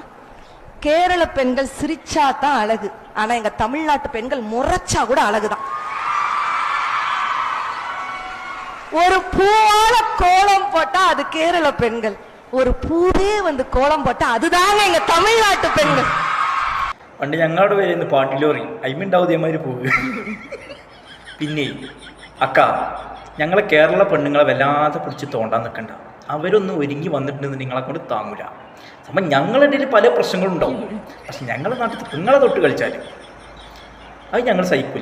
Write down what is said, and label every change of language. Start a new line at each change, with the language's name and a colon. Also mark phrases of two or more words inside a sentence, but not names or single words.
Tamil: கேரள பெண்கள் சிரிச்சா தான் அழகு, ஆனா எங்க தமிழ்நாட்டு பெண்கள் முறைச்சா கூட அழகுதான். ஒரு பூவால கோலம் போட்டா அது கேரள பெண்கள், ஒரு பூவே வந்து கோலம் போட்டா அதுதாங்க எங்க தமிழ்நாட்டு பெண்கள்.
Malayalam: പണ്ട് ഞങ്ങളുടെ പേര് പാട്ടിലോറി അയിമുണ്ടാവും ഇതേമാതിരി പോവുക. പിന്നെ അക്ക, ഞങ്ങളെ കേരള പെണ്ണുങ്ങളെ വല്ലാതെ പിടിച്ച് തോണ്ടാൻ നിൽക്കണ്ട. അവരൊന്നും ഒരുങ്ങി വന്നിട്ടുണ്ടെന്ന് നിങ്ങളെ കൊണ്ട് താങ്ങൂല. അപ്പം ഞങ്ങളുടെ ഇടയിൽ പല പ്രശ്നങ്ങളുണ്ടാവും. പക്ഷെ ഞങ്ങളുടെ നാട്ടിൽ നിങ്ങളെ തൊട്ട് കളിച്ചാൽ അത് ഞങ്ങൾ സഹിക്കില്ല.